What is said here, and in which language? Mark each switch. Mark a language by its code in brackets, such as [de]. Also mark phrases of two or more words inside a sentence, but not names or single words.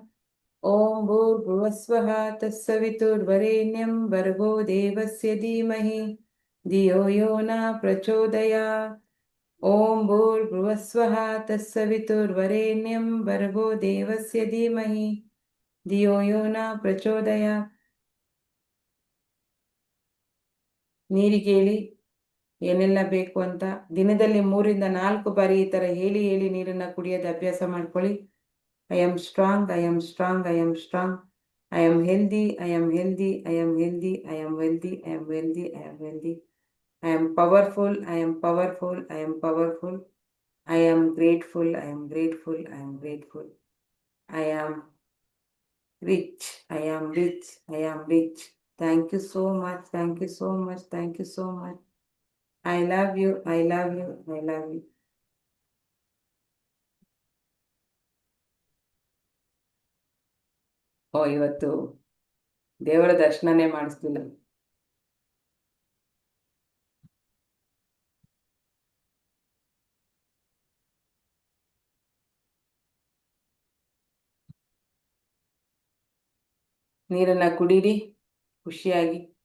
[sa] ಓಂ ಭೂರ್ಭುವಸ್ವಃ ತತ್ಸವಿತುರ್ವರೆಣ್ಯಂ ಭರ್ಗೋ ದೇವಸ್ಯ ಧೀಮಹಿ ಧಿಯೋ ಯೋ ನ ಪ್ರಚೋದಯಾತ್. ಓಂ ಭೂರ್ಭುವಸ್ವಃ ತತ್ಸವಿತುರ್ವರೆಣ್ಯಂ ಭರ್ಗೋ ದೇವಸ್ಯ ಧೀಮಹಿ ಧಿಯೋ ಯೋ ನ ಪ್ರಚೋದಯಾತ್. [kn] ನೀರಿಗೆ ಹೇಳಿ ಏನೆಲ್ಲ ಬೇಕು ಅಂತ. ದಿನದಲ್ಲಿ 3-4 ಬಾರಿ ಈ ಥರ ಹೇಳಿ ಹೇಳಿ ನೀರನ್ನ ಕುಡಿಯೋದು ಅಭ್ಯಾಸ ಮಾಡ್ಕೊಳ್ಳಿ. [en] I am strong, I am strong, I am strong, I am healthy, I am healthy, I am healthy, I am wealthy, I am wealthy, I am wealthy, I am powerful, I am powerful, I am powerful, I am grateful, I am grateful, I am grateful, I am rich, I am rich, I am rich. Thank you so much, thank you so much, thank you so much. I love you, I love you, I love you. [kn] ಓ, ಇವತ್ತು ದೇವರ ದರ್ಶನನೇ ಮಾಡಿಸ್ಲಿಲ್ಲ. ನೀರನ್ನ ಕುಡೀರಿ ಖುಷಿಯಾಗಿ.